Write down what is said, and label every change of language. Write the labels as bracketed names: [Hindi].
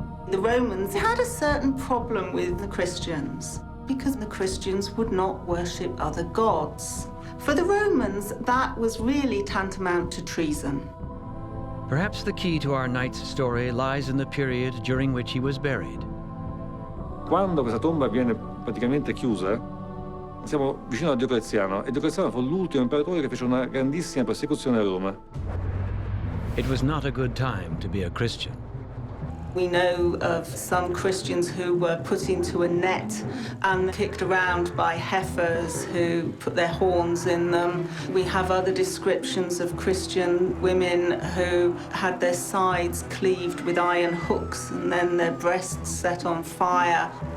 [English] The Romans had a certain problem with the Christians because the Christians would not worship other gods. For the Romans, that was really tantamount to treason. Perhaps the key to our knight's story lies in the period during which he was buried. [Italian] Quando questa tomba viene praticamente chiusa, siamo vicino a Diocleziano, e Diocleziano fu l'ultimo imperatore che fece una grandissima persecuzione a Roma. [English] It was not a good time to be a Christian. We know of some Christians who were put into a net and kicked around by heifers who put their horns in them. We have other descriptions of Christian women who had their sides cleaved with iron hooks and then their breasts set on fire.